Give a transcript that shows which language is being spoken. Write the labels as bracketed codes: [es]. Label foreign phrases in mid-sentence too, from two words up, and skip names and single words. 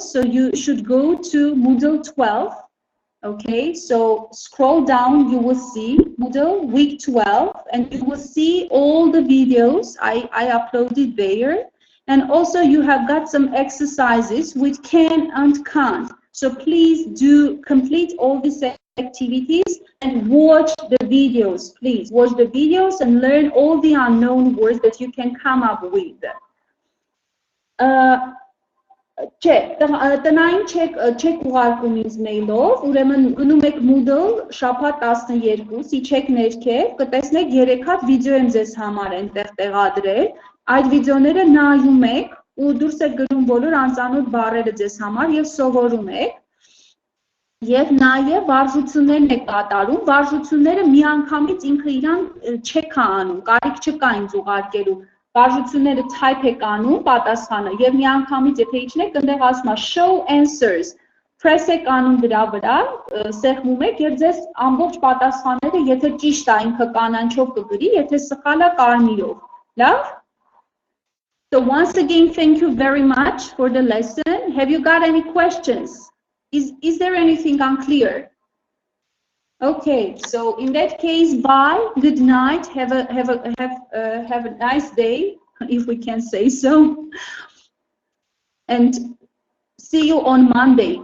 [en] So you should go to Moodle 12. Okay, so scroll down, you will see Moodle week 12, and you will see all the videos I uploaded there. And also you have got some exercises with can and can't. So please do complete all these activities and watch the videos. Please watch the videos and learn all the unknown words that you can come up with. [hy] Տնային չեք ուղարկում ինձ մեյլով, ուրեմն գնում եք Moodle շաբաթ 12-ի չեք ներքև, կտեսնեք 3 հատ վիդեո եմ ձեզ համար այնտեղ տեղադրել, այդ վիդեոները նայում եք ու դուրս եք գրում բոլոր անծանոթ բառերը ձեզ համար եւ սովորում եք եւ նաեւ վարժություններն եք կատարում, վարժությունները միանգամից ինքը իրան չեք անում, կարիք չկա ինձ ուղարկելու վարժությունները type եք անում պատասխանը եւ միանգամից եթե իջնեք այնտեղ ասում է [en] show answers [hy] press եք անում դրա վրա սեղմում եք եւ ձեզ ամբողջ պատասխանները եթե ճիշտ է ինքը կանանչով կգրի եթե սխալ է կարմիրով լավ. [en] So once again thank you very much for the lesson. Have you got any questions? Is there anything unclear? Okay, so in that case, bye, good night, have a nice day, if we can say so, and see you on Monday.